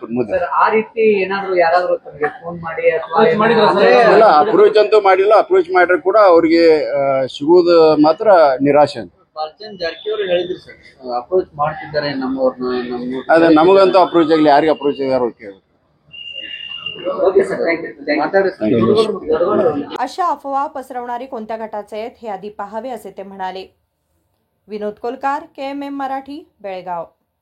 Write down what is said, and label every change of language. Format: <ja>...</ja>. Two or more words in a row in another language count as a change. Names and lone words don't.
<kn>ಆ ರೀತಿ ಏನಾದ್ರು ಯಾರಾದ್ರೂ ಫೋನ್ ಮಾಡಿ ಇಲ್ಲ, ಅಪ್ರೋಚ್ ಅಂತೂ ಮಾಡಿಲ್ಲ। ಅಪ್ರೋಚ್ ಮಾಡ್ರೆ ಕೂಡ ಅವ್ರಿಗೆ ಸಿಗುವುದು ಮಾತ್ರ ನಿರಾಶೆ ಅಂತ। ಭಾಲಚಂದ್ರ ಜಾರಕಿಹೊಳಿ ಹೇಳಿದ್ರು ಸರ್, ಅಪ್ರೋಚ್ ಮಾಡ್ತಿದ್ದಾರೆ ನಮ್ಮವ್ರನ್ನ, ಅದೇ ನಮಗಂತೂ ಅಪ್ರೋಚ್ ಆಗಲಿ, ಯಾರಿಗೆ ಅಪ್ರೋಚ್ ಆಗ್ಯಾರ ಕೇಳಿ।</kn> <mr>अशा अफवा पसरवणारे कोणत्या गटाचे आहेत हे आधी पाहावे, असे ते म्हणाले। विनोद कोलकार, KMM मराठी, बेळगाव।</mr>